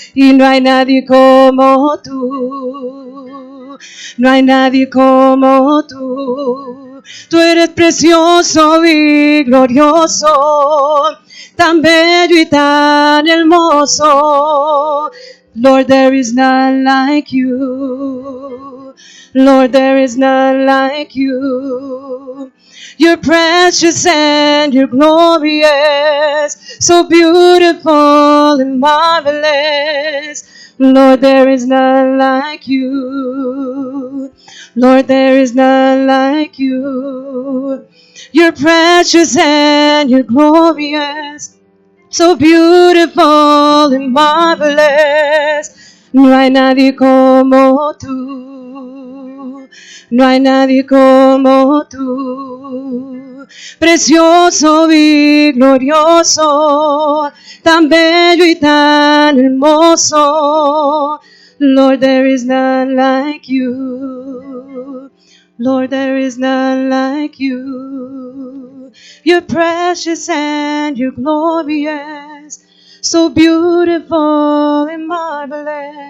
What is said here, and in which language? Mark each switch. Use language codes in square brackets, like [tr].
[es] Y no hay nadie como tú, no hay nadie como tú. Tú eres precioso y glorioso, tan bello y tan hermoso. [en] Lord, there is none like you. Lord, there is none like you. You're precious and you're glorious, so beautiful and marvelous. Lord, there is none like you. Lord, there is none like you. You're precious and you're glorious, so beautiful and marvelous. [es] No hay nadie como tú, no hay nadie como tú, precioso y glorioso, tan bello y tan hermoso. [en] Lord, there is none like you. Lord, there is none like you. You're precious and you're glorious, so beautiful and marvelous.